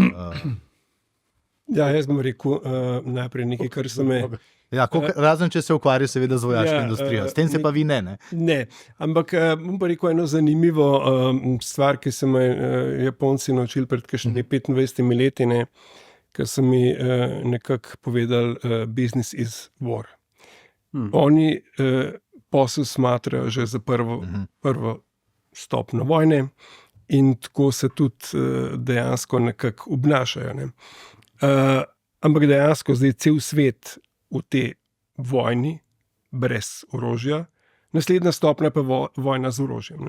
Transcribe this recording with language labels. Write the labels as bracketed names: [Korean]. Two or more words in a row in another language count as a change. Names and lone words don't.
[Slovenian] Ja, jaz bom rekel najprej nekaj, kar se me... Ja, razen če se ukvarja seveda z vojaško industrijo. S tem se pa vi ne. Ne, ampak bom pa rekel eno zanimivo stvar, ki so me Japonci naučili pred kakšnimi 25 leti, ne, ker so mi nekako povedali [English] business is war. [Slovenian] Oni posel smatrajo že za prvo stopnjo vojne in tako se tudi dejansko nekako obnašajo. Ne. Ampak dejansko zdaj cel svet v tej vojni brez orožja, naslednja stopnja pa vojna z orožjem.